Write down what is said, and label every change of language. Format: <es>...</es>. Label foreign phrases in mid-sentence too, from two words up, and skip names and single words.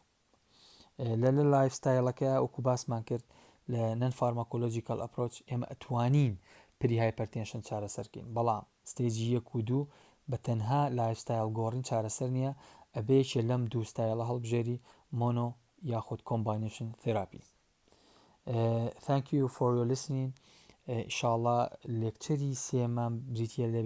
<ckb>لە لایفستایلەکە وەکو باسمان کرد لە</ckb> <en>non pharmacological approach</en> <ckb>ئێمە ئەتوانین</ckb> <en>pre hypertension</en> <ckb>چارەسەرکەین. بەڵام ستێجی 1 و 2 بە تەنها لایفستایل گۆڕین چارەسەر نییە، ئەبێکێ لەم دوو ستایلە هەڵبژێری مۆنۆ یاخود</ckb> <en>combination therapy. Thank you for your listening.</en> <ckb>ئینشاءالله لێکچەری سێمان بریتیە لەبێت</ckb>